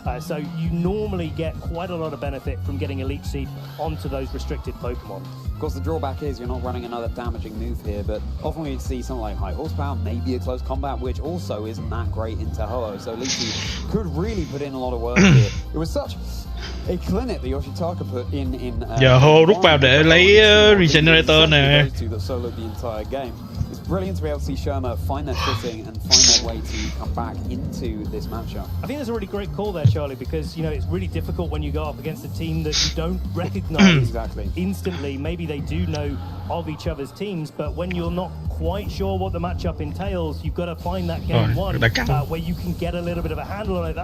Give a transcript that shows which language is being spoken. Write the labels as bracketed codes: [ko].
[en] So you normally get quite a lot of benefit from getting a Leech Seed onto those restricted Pokemon. Of course, the drawback is you're not running another damaging move here, but often we see something like high horsepower, maybe a close combat, which also isn't that great into Ho-Oh. So Leech Seed could really put in a lot of work here. It was such a clinic that Yoshitaka put in. [vi] Giờ Ho rút vào để lấy regenerator nè. [en] That soloed the entire game. It's brilliant to be able to see Sherma find their footing and find their way to come back into this matchup. I think that's a really great call there, Charlie, because you know it's really difficult when you go up against a team that you don't recognise instantly. Maybe they do know of each other's teams, but when you're not quite sure what the matchup entails, you've got to find that game one where you can get a little bit of a handle on it.